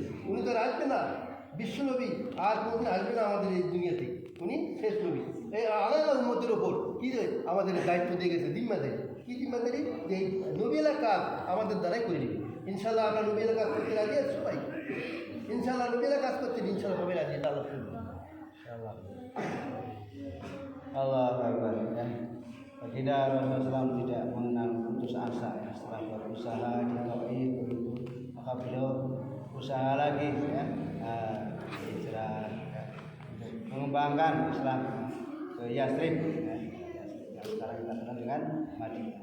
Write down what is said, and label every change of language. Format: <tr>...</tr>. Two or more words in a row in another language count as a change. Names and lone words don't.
<bn>উনি তো আর আসবে না, বিশ্বনবী আর কোনোদিন আসবে না আমাদের এই দুনিয়াতে, উনি শেষ নবী। এই আলাদা উম্মতের ওপর কী আমাদের দায়িত্ব দিয়ে গেছে, জিম্মাদারি। কী জিম্মাদারি? যে এই নবী এলাকার কাজ আমাদের দ্বারাই করে নিবে। ইনশাল্লাহ আমরা নবী এলাকার কাজ করতে রাজি আছি সবাই, ইনশাল্লাহ নবী এলাকার কাজ করতে ইনশাল্লাহ সবাই রাজি আল্লাহ শুনবো ইনশাল্লাহ।</bn> <ar>Allah Akbar, ya.</ar> <id>Baginda Rasulullah SAW tidak mengenal putus asa, ya. Setelah berusaha di Taif begitu, maka beliau usaha lagi, ya, hijrah, ya, untuk mengembangkan Islam ke Yathrib, ya, yang sekarang kita kenal dengan Madinah.</id>